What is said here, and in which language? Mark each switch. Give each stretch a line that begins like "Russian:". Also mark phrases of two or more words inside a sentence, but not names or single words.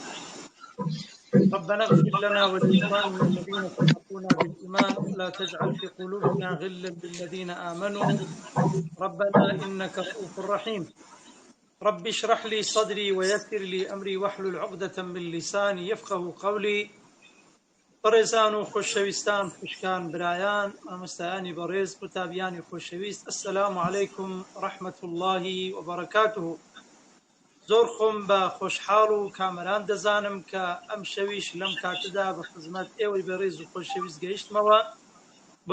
Arabic: ربنا اغفر لنا ولإخواننا الذين سبقونا بالإيمان ولا تجعل في قلوبنا غلا للذين آمنوا ربنا إنك رؤوف رحيم. رب اشرح لي صدري ويسر لي أمري واحلل عقدة من لساني يفقه قولي.
Central Kurdish: بەڕێزان و خۆشەویستان، خوشکان، برایان، مامۆستایانی بەڕێز، قوتابیانی خۆشەویست،
Arabic: ئەسسەلامو عەلەیکم ڕەحمەت اللهی وبەڕەکاتوه.
Central Kurdish: زۆر خۆم بە خۆشحاڵ و کامەران دەزانم کە ئەم شەویش لەم کاتەدا بە خزمەت ئێوەی بەڕێز و خۆشەویست گەیشتمەوە بۆ